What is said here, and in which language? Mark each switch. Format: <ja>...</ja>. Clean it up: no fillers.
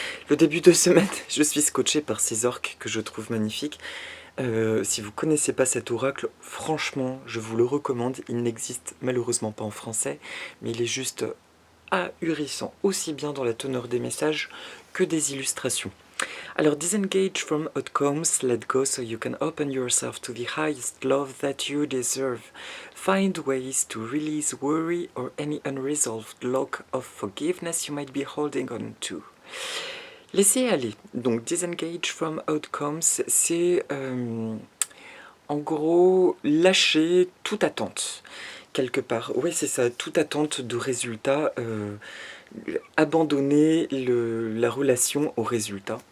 <fr>Le début de semaine, je suis scotché par ces orques que je trouve magnifiques. Si vous ne connaissez pas cet oracle, franchement, je vous le recommande. Il n'existe malheureusement pas en français, mais il est juste ahurissant, aussi bien dans la teneur des messages que des illustrations. Alors,</fr> <en>disengage from outcomes, let go so you can open yourself to the highest love that you deserve. Find ways to release worry or any unresolved lock of forgiveness you might be holding on to.</en> <fr>Laissez aller. Donc,</fr> <en>disengage from outcomes,</en> <fr>c'est en gros lâcher toute attente. Quelque part, oui c'est ça, toute attente de résultat, abandonner la relation au résultat.</fr>